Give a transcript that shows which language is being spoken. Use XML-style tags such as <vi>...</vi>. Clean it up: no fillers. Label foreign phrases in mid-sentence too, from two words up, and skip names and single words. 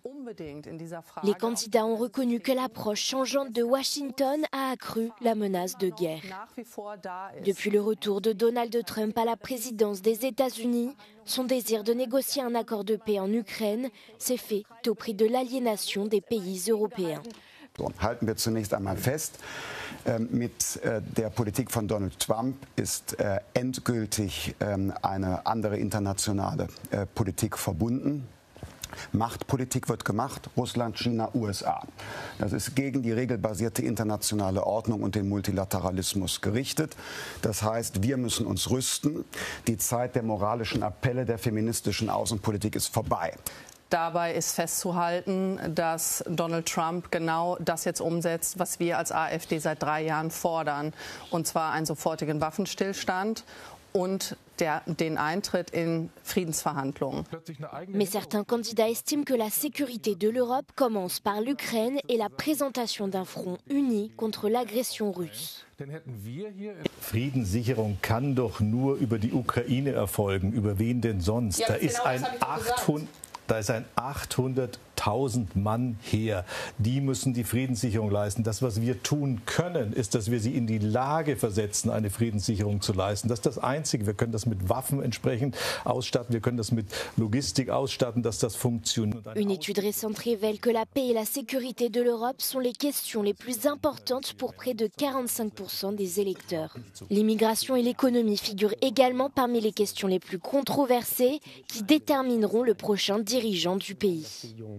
<fr>Les candidats ont reconnu que l'approche changeante de Washington a accru la menace de guerre. Depuis le retour de Donald Trump à la présidence des États-Unis, son désir de négocier un accord de paix en Ukraine s'est fait au prix de l'aliénation des pays européens.</fr> <de>Halten wir zunächst einmal fest, mit der Politik von Donald Trump ist endgültig eine andere internationale Politik verbunden. Machtpolitik wird gemacht, Russland, China, USA. Das ist gegen die regelbasierte internationale Ordnung und den Multilateralismus gerichtet. Das heißt, wir müssen uns rüsten. Die Zeit der moralischen Appelle der feministischen Außenpolitik ist vorbei. Dabei ist festzuhalten, dass Donald Trump genau das jetzt umsetzt, was wir als AfD seit 3 Jahren fordern, und zwar einen sofortigen Waffenstillstand und den Eintritt in Friedensverhandlungen.</de> <fr>Mais certains candidats estiment que la sécurité de l'Europe commence par l'Ukraine et la présentation d'un front uni contre l'agression russe.</fr> <de>Friedenssicherung kann doch nur über die Ukraine erfolgen. Über wen denn sonst? Da ist ein 800.000 Mann Heer. Die müssen die Friedenssicherung leisten. Das, was wir tun können, ist, dass wir sie in die Lage versetzen, eine Friedenssicherung zu leisten. Das ist das Einzige. Wir können das mit Waffen entsprechend ausstatten. Wir können das mit Logistik ausstatten, dass das funktioniert.</de> <fr>Une étude récente révèle que la paix et la sécurité de l'Europe sont les questions les plus importantes pour près de 45% des électeurs. L'immigration et l'économie figurent également parmi les questions les plus controversées qui détermineront le prochain dirigeant du pays.</fr>